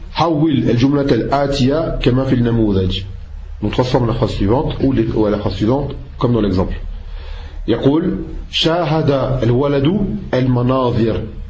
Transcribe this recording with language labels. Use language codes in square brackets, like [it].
[ar] حول الجملة الآتية كما في النموذج. [fr] Donc transforme la phrase suivante ou la phrase suivante comme dans l'exemple. [ar] يقول شاهد الولد المناظر.